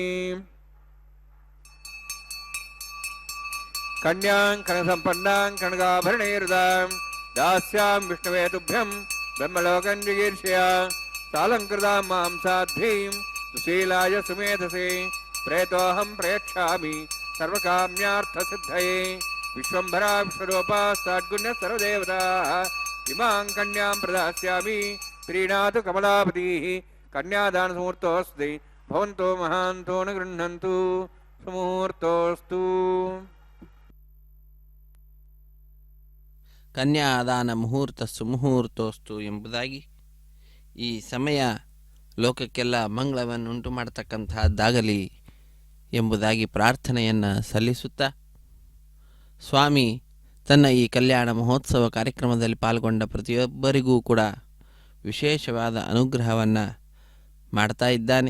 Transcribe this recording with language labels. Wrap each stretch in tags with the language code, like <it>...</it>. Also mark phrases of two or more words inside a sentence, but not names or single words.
<sa>कन्यां कनसम्पन्नां कनकाभरणैर्दां दास्यां विष्णवे तुभ्यं ब्रह्मलोकं जिगीर्षया सालङ्कृतां मां साध्वीं सुशीलाय सुमेधसे प्रेतोऽहं प्रयच्छामि सर्वकाम्यार्थसिद्धये विश्वम्भरा विश्वरूपा साद्गुण्यः सर्वदेवताः इमां कन्यां प्रदास्यामि प्रीणातु कमलापतिः। कन्यादानसमुहूर्तोऽस्ति भवन्तो महान्तो न गृह्णन्तु सुमुहूर्तोऽस्तु।</sa> <kn>ಕನ್ಯಾದಾನ ಮುಹೂರ್ತ ಸುಮುಹೂರ್ತೋಸ್ತು ಎಂಬುದಾಗಿ ಈ ಸಮಯ ಲೋಕಕ್ಕೆಲ್ಲ ಮಂಗಳವನ್ನುಂಟು ಮಾಡತಕ್ಕಂತಹದ್ದಾಗಲಿ ಎಂಬುದಾಗಿ ಪ್ರಾರ್ಥನೆಯನ್ನು ಸಲ್ಲಿಸುತ್ತಾ ಸ್ವಾಮಿ ತನ್ನ ಈ ಕಲ್ಯಾಣ ಮಹೋತ್ಸವ ಕಾರ್ಯಕ್ರಮದಲ್ಲಿ ಪಾಲ್ಗೊಂಡ ಪ್ರತಿಯೊಬ್ಬರಿಗೂ ಕೂಡ ವಿಶೇಷವಾದ ಅನುಗ್ರಹವನ್ನು ಮಾಡ್ತಾ ಇದ್ದಾನೆ.</kn>